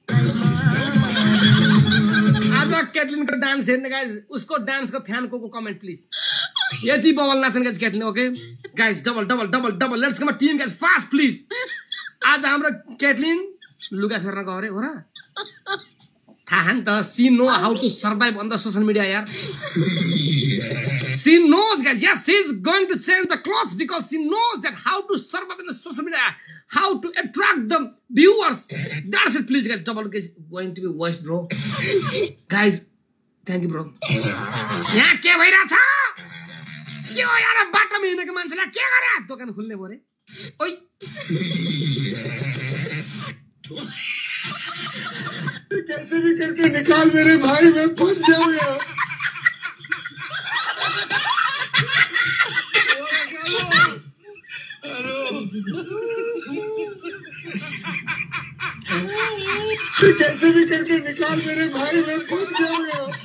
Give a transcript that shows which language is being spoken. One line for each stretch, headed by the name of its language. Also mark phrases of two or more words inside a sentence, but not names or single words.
Nepali: आज क्याटलिन को डान्स हेर्ने गाइज, उसको डान्स को फ्यान को
English: comment please.
Nepali: यति बबल नाच्ने
English: guys Catlin. Okay guys, double double double double let's come team guys fast please.
Nepali: आज हाम्रो क्याटलिन लुगा फेर्न गयो अरे हो र? थाहा नि त,
English: she know how to survive on the social media yaar. She knows guys, yes, she's going to change the clothes because she knows that how to survive in the social media, how to attract the viewers. That's it, please guys. Double is going to be watched, bro. Guys, thank you, bro.
Nepali: यहाँ के भइरहेछ? के हो यार, बाटोमा हिँडेको मान्छेलाई के गरे? दोकान खुल्ने भयो रे। ओइ
Hindi: कैसे भी करके निकाल मेरे भाई, मैं फंस जाऊंगा। कैसे भी करके निकाल मेरे भाई, मैं फंस जाऊंगा।